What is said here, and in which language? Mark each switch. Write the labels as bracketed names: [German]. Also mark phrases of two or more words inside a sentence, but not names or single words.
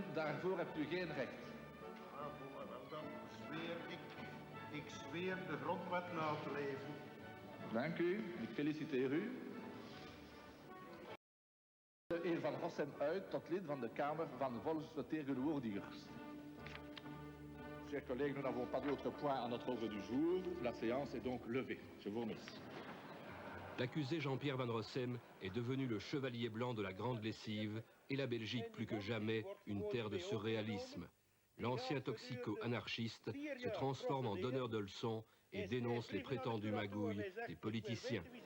[Dutch] Daarvoor hebt u geen recht. Dan zweer ik zweer de grondwet na te leven. Dank u, ik feliciteer u. De heer Van Rossem uit tot lid van de Kamer van de volksvertegenwoordigers. [French] Chers collègues, nous n'avons pas d'autre point à notre ordre du jour. La séance est donc levée. Je vous remercie. L'accusé Jean-Pierre Van Rossem est devenu le chevalier blanc de la grande lessive et la Belgique plus que jamais une terre de surréalisme. L'ancien toxico-anarchiste se transforme en donneur de leçons et dénonce les prétendues magouilles des politiciens.